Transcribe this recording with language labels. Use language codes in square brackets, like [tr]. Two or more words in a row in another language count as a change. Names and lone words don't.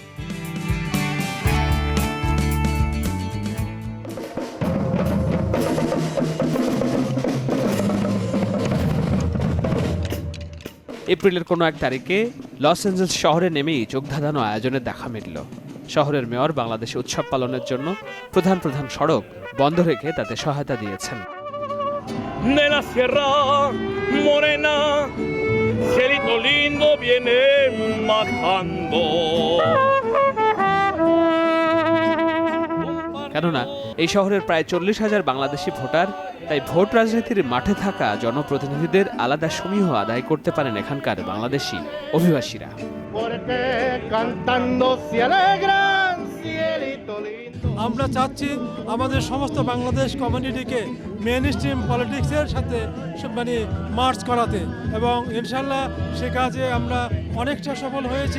[bn] এপ্রিলের কোনো এক তারিখে লস অ্যাঞ্জেলস শহরে নেমেই চোখ ধাঁধানো আয়োজনের দেখা মিলল। শহরের মেয়র বাংলাদেশে উৎসব পালনের জন্য প্রধান প্রধান সড়ক বন্ধ রেখে তাতে সহায়তা দিয়েছেন। [es] De la sierra morena, cielito lindo viene bajando. [bn] কেননা এই শহরের প্রায় ৪০,০০০ বাংলাদেশি ভোটার, তাই ভোট রাজনীতির মাঠে থাকা জনপ্রতিনিধিদের আলাদা সমীহ আদায় করতে পারেন এখানকার বাংলাদেশি অভিবাসীরা। [es] Porque cantando se alegran, cielito lindo. [bn] আমরা চাচ্ছি আমাদের সমস্ত বাংলাদেশ কমিউনিটিকে [en] main stream politics [bn] সাথে মানে মার্চ করাতে, এবং [ar] إن شاء الله [bn] সে কাজে আমরা অনেকটা সফল হয়েছি।